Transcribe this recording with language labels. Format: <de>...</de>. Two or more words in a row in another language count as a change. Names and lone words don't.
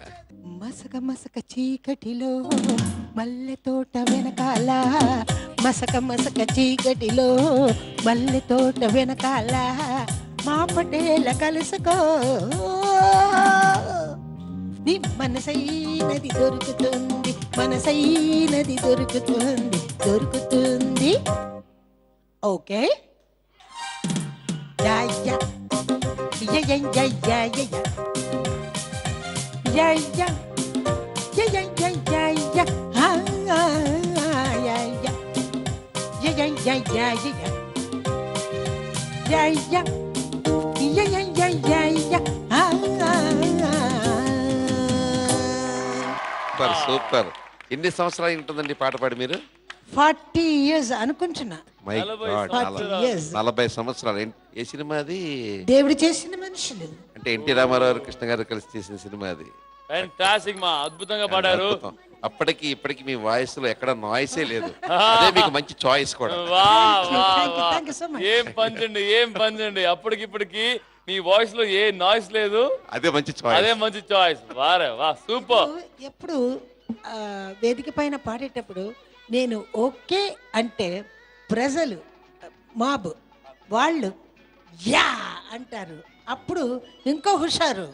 <te>మసక మసక చీకటిలో మల్లె తోట వెనకాల, మసక మసక చీకటిలో మల్లె తోట వెనకాల, మా పటేల కలుసుకో, నీ మనసైనది దొరుకుతుంది, మనసైనది దొరుకుతుంది, దొరుకుతుంది. ఓకే, యా యా యా యా యా యా యా యా యా yeah yeah yeah yeah yeah ah yeah yeah yeah yeah yeah yeah yeah yeah yeah yeah yeah yeah yeah ah</te> <en>super super.</en> <te>ఎన్ని సంవత్సరాలు ఉంటుందండి పాట పాడి మీరు? 40 years అనుకుంటున్నా.</te> <en>my god, 40 years.</en> <te>40 సంవత్సరాలు. ఏ సినిమా అది? దేవుడు చేసిన మనుషులు. అంటే ఎన్టీ రామారావు కృష్ణ గారు కలిసి చేసిన సినిమా అది. ఫ్యాంటాస్టిక్ మా, అద్భుతంగా పాడారు. అప్పటికి ఇప్పటికి మీ వాయిస్ లో ఎక్కడ నాయిసే లేదు. అదే మీకు మంచి చాయిస్ కూడా.</te> <en>Thank you so much.</en> <te>ఏం పంచండి అప్పటికిప్పటికి మీ వాయిస్ లో ఏ నాయిస్ లేదు. అదే మంచి చాయిస్. వారే వా, సూపర్. ఎప్పుడు వేదిక పైన పాడేటప్పుడు నేను ఓకే అంటే ప్రజలు మాబ్ వాళ్ళు యా అంటారు, అప్పుడు ఇంకో హుషారు.</te>